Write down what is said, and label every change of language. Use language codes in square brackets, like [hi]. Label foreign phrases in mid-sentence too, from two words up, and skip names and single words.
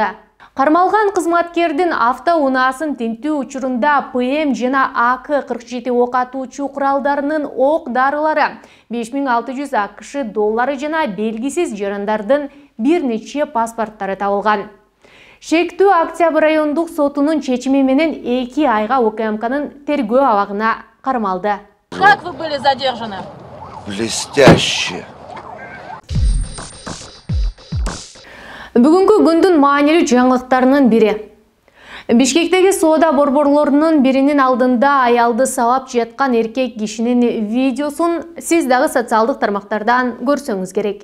[ky] Кармалган кызматкердин автоунаасын тинтүү учурунда ПМ жана АК-47 ок атуучу куралдарынын ок дарылары, 5600 АКШ доллары жана белгисиз жарандардын бир нече паспорттары табылган. Шектүү Октябрь райондук сотунун чечими менен 2 айга УКМКнын тергөө абагына кармалды. [ru] Как вы были задержаны? Блестяще. [ky] Бүгүнкү күндүн маанилүү жаңылыктарынын бири. Бишкектеги соода борборлорунун биринин алдында аялды сабап жаткан эркек кишинин видеосун сиз дагы социалдык тармактардан көрсөңүз керек.